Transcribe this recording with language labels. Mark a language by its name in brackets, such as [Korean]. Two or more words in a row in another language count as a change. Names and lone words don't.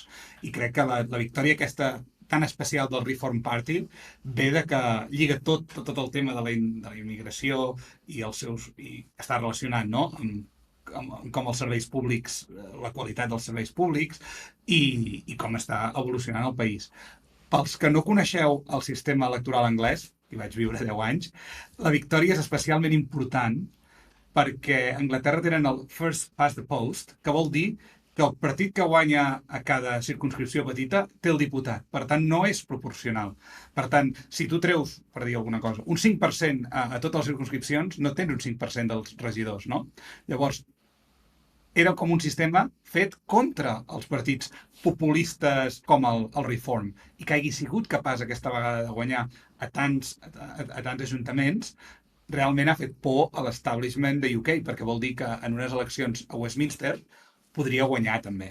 [Catalan] I crec que la victòria aquesta tan especial del Reform Party ve de que lliga tot el tema de la immigració i està relacionat, no?, amb com els serveis públics, la qualitat dels serveis públics i com està evolucionant el país. Pels que no coneixeu el sistema electoral anglès, hi vaig viure 10 anys, la victòria és especialment important perquè a Anglaterra tenen el [English] first past the post, [Catalan] que vol dir que el partit que guanya a cada circunscripció petita té el diputat. Per tant, no és proporcional. Per tant, si tu treus, per dir alguna cosa, un 5% a totes les circunscripcions, no tens un 5% dels regidors, no? Llavors, era com un sistema fet contra els partits populistes com el Reform, i que hagi sigut capaç aquesta vegada de guanyar a tants ajuntaments, realment ha fet por a l'establishment de UK, perquè vol dir que en unes eleccions a Westminster podria guanyar també.